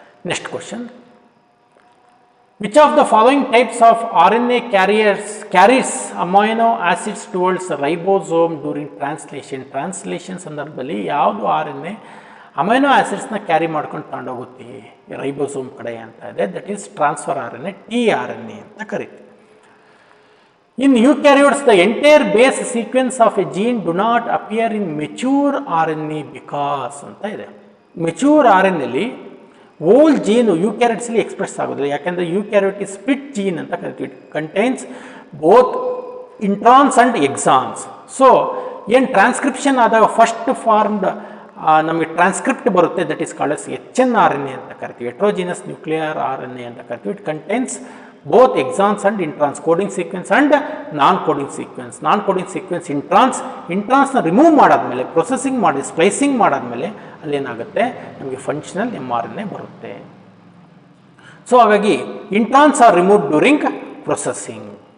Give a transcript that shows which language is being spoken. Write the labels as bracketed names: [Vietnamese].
[English] next question, which of the following types of RNA carries amino acids towards ribosome during translation [Kannada] ಸಂದರ್ಭದಲ್ಲಿ ಯಾವುದು RNA amino ಆಸಿಡ್ಸ್ನ carry ಮಾಡ್ಕೊಂಡು ತಗೊಂಡೋಗುತ್ತೆ ribosome ಕಡೆ ಅಂತ ಇದೆ. [English] That is transfer RNA, tRNA ಅಂತ ಕರೀತೀವಿ. In eukaryotes, the entire base sequence of a gene do not appear in mature RNA because [Kannada] ಅಂತ ಇದೆ. ಮೆಚೂರ್ RNA ಓಲ್ ಜೀನು ಯೂಕ್ಯಾರಿಯೋಟ್ಸಲ್ಲಿ ಎಕ್ಸ್ಪ್ರೆಸ್ ಆಗೋದಿಲ್ಲ, ಯಾಕೆಂದರೆ ಯೂಕ್ಯಾರಿಯೋಟ್ ಇಸ್ ಸ್ಪ್ಲಿಟ್ ಜೀನ್ ಅಂತ ಕರಿತೀವಿ. [English] It contains both introns and exons. So ಏನು transcription ಆದಾಗ first formed ನಮಗೆ transcript ಬರುತ್ತೆ, that is called as HNRNA ಅಂತ ಕರಿತೀವಿ, ಹೆಟ್ರೋಜಿನಸ್ ನ್ಯೂಕ್ಲಿಯರ್ RNA ಅಂತ ಕರಿತೀವಿ. It contains both exons and introns, coding sequence and non-coding sequence. [Kannada] Non-coding sequence ಇಂಟ್ರಾನ್ಸ್ನ remove ಮಾಡಾದ್ಮೇಲೆ, processing ಮಾಡಿ ಸ್ಪ್ಲೈಸಿಂಗ್ ಮಾಡಾದ್ಮೇಲೆ ಅಲ್ಲೇನಾಗುತ್ತೆ ನಮಗೆ ಫಂಕ್ಷನಲ್ mRNA ಬರುತ್ತೆ. [English] So ಹಾಗಾಗಿ introns are remove during processing.